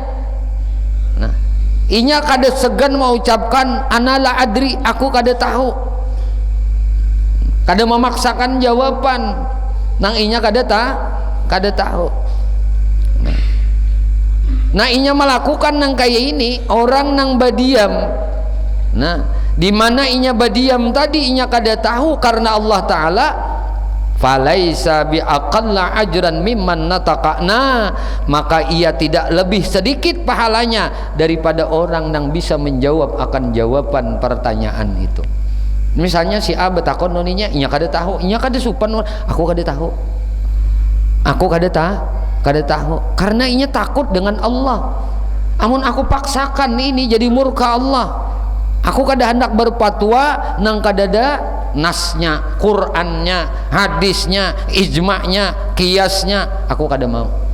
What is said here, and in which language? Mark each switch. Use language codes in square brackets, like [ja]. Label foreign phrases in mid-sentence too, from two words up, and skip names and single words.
[bjn] Nah, inya kada segan mengucapkan [ar] ana la adri, [bjn] aku kada tahu, kada memaksakan jawaban nang inya kada tahu. Nah, inya melakukan nang kayak ini, orang nang badiam. Nah, di mana inya badiam tadi inya kada tahu karena [ar] Allah Ta'ala, falaisa bi aqalla ajran mimman nataqana, [id] maka ia tidak lebih sedikit pahalanya daripada orang yang bisa menjawab akan jawaban pertanyaan itu. [bjn] Misalnya si A betakon noninya, inya kada tahu, inya kada supan, aku kada tahu, aku kada tahu, karena inya takut dengan Allah. Amun aku paksakan ini jadi murka Allah, aku kada hendak berfatwa nang kadada nasnya, Qurannya, hadisnya, ijma'nya, kiasnya, aku kada mau.